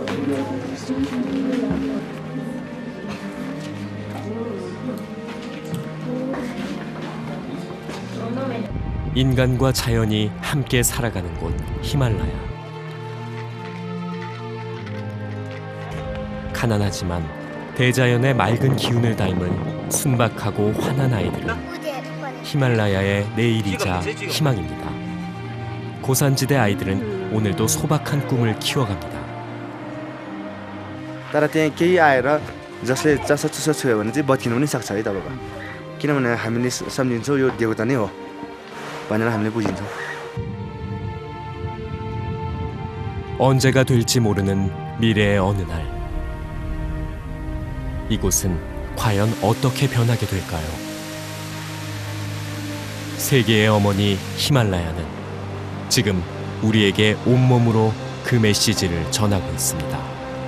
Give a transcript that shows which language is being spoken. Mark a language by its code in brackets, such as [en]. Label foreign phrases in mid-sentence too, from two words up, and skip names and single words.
[ko] 인간과 자연이 함께 살아가는 곳 히말라야. 가난하지만 대자연의 맑은 기운을 닮은 순박하고 환한 아이들은 히말라야의 내일이자 희망입니다. 고산지대 아이들은 오늘도 소박한 꿈을 키워갑니다. [ne] तर त्यहाँ केही आएर जसले चासोचुसो छोयो भने चाहिँ बत्किनु पनि सक्छ है तपाईँको किनभने हामीले सम्झिन्छौँ यो देवता नै हो भनेर हामीले बुझिन्छौँ. [ko] 언제가 될지 모르는 미래의 어느 날 이곳은 과연 어떻게 변하게 될까요? 세계의 어머니 히말라야는 지금 우리에게 온몸으로 그 메시지를 전하고 있습니다.